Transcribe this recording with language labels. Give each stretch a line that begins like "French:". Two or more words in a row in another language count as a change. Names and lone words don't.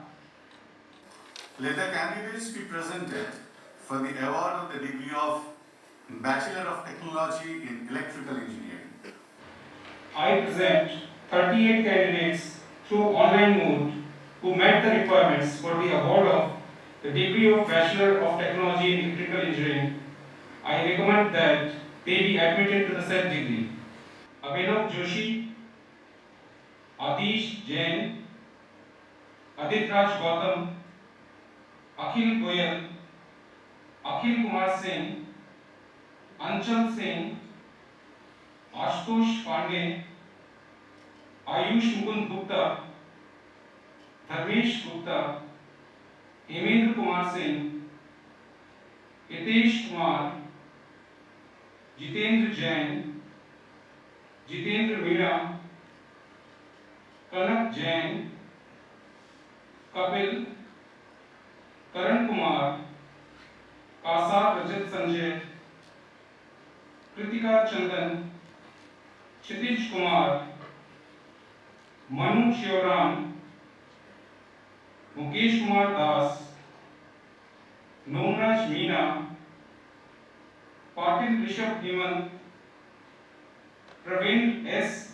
English: Let the candidates be presented for the award of the degree of Bachelor of Technology in Electrical Engineering. I present 38 candidates through online mode who met the requirements for the award of the degree of Bachelor of Technology in Electrical Engineering. I recommend that they be admitted to the said degree. Abhinav Joshi, Atish Jain, Aditraj Gautam, Akhil Goyal, Akhil Kumar Singh, Anchal Singh, Ashutosh Pandey, Ayush Mukund Gupta, Dharmesh Gupta, Hemendra Kumar Singh, Hitesh Kumar, Jitendra Jain, Jitendra Meena, Kanak Jain, Kapil, Karan Kumar, Kasar Rajat Sanjay, Kritika Chandan, Kshitij Kumar, Manu Shivram, Mukesh Kumar Das, Nomraj Meena, Patil Rishabh Hemant, Praveen S.